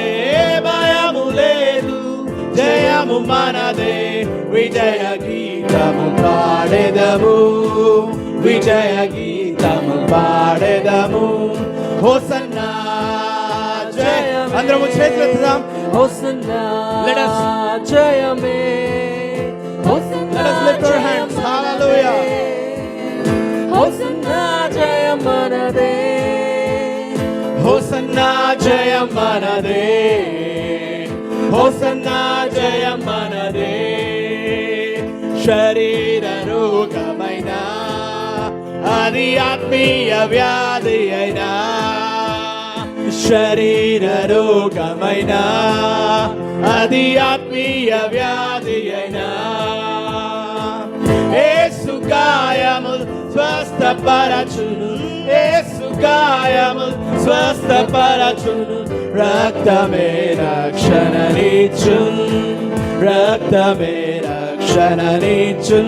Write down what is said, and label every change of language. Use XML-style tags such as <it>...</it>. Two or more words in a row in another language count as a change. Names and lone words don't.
<te>భయము లేదు, జయము మనదే. విజయ గీతము పాడెదము. విజయ గీతము పాడెదము. హోసన్నా జయ. అందరము చేతులెత్తుదాం. హోసన్నా జయమే.</te> <en>Let us lift our hands. Hallelujah.</en> <te>హోసన్నా జయం మనదే. హోసన్నా జయం మనదే. హోసన్నా జయం మనదే. శరీర రోగమైన అది ఆత్మీయ వ్యాధి అయినా. శరీర రోగమైన అది ఆత్మీయ వ్యాధి అయినా. యేసు గాయము స్వస్థపరచును. యేసు గాయము స్వస్థపరచును. రక్తమే రక్షణనిచ్చును. రక్తమే రక్షణనిచ్చును.</te>